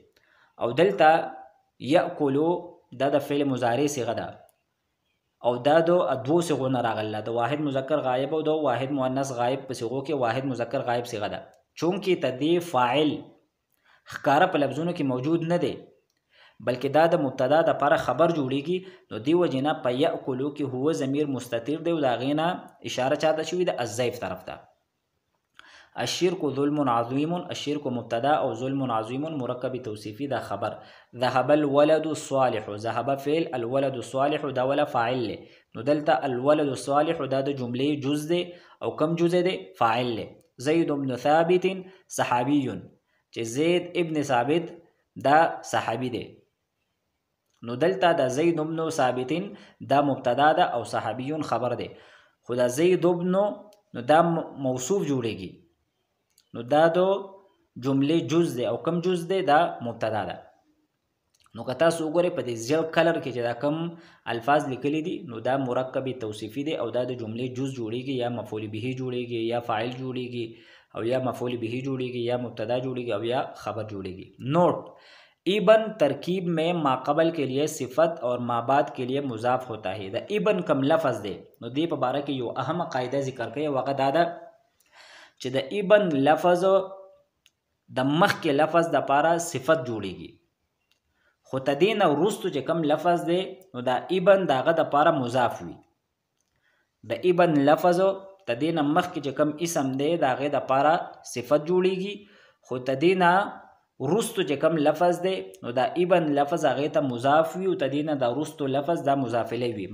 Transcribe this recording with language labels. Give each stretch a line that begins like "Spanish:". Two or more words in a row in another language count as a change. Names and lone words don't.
Pashto: او دلته یأکلو دا د فعل مضارع صيغه ده، او دا د دوه صيغو نه راغله، د واحد مذکر غایب او د واحد مؤنث غایب په صيغو کې واحد مذکر غایب صيغه ده. چونکې د دې فاعل ښکاره په لفظونو کې موجود نه دی، بلکې دا د مبتدا د لپاره خبر جوړیږي، نو دی وجې نه په یأکلو کې هو ضمیر مستتر دی او د هغې نه اشاره چاته شوې ده الضیف طرف ته.
Arabic: الشرك ظلم عظيم،
Pashto: الشرك مبتدا او ظلم عظيم مرکب توصیفی دا خبر.
Arabic: ذهب الولد الصالح،
Pashto: ذهب فعل،
Arabic: الولد الصالح
Pashto: دا ولا فاعل له. نو دلته
Arabic: الولد الصالح
Pashto: دا د جملې جز دی او کم جز دی؟
Arabic: فاعل له.
Pashto: زید بن ثابت صحابی، چې زید ابن ثابت دا صحابی دی. نو دلته دا زید بن ثابت دا مبتدا ده او صحابی خبر دی. خو دا زید بن نو دا موصوف جوړیږي، نو دا دو جمله جز ده او کم جز ده؟ دا مبتدا ده. نو که تاسو وګورئ په دې زیړ کلر کې چې دا کم الفاظ لیکلي دي نو دا مرکب توصیفي دی او دا د جملې جز جوړیږي، یا مفعول به جوړیږي، یا فاعل جوړیږي، او یا مفعول به جوړیږي، یا مبتدا جوړیږي، او یا خبر جوړیږي.
Urdu: نوٹ: ابن ترکیب میں ما قبل کے لیے صفت اور ما بعد کے لیے مضاف ہوتا ہے.
Pashto: دا ابن کم لفظ دے نو دی په باره کې یو اهم قاعده ذکر کوي، هغه دا ده چې د ابن لفظ د مخکې لفظ د پاره صفت جوړیږي، خو تدین وروستو چې کم لفظ دی نو دا ابن داغه د پاره مضاف وي. د ابن لفظ تدین مخکې چې کم اسم دی داغه د پاره صفت جوړیږي، خو تدین وروستو چې کم لفظ دی نو دا ابن لفظ هغه ته مضاف وي او تدین دا وروستو لفظ دا مضاف الیه وي.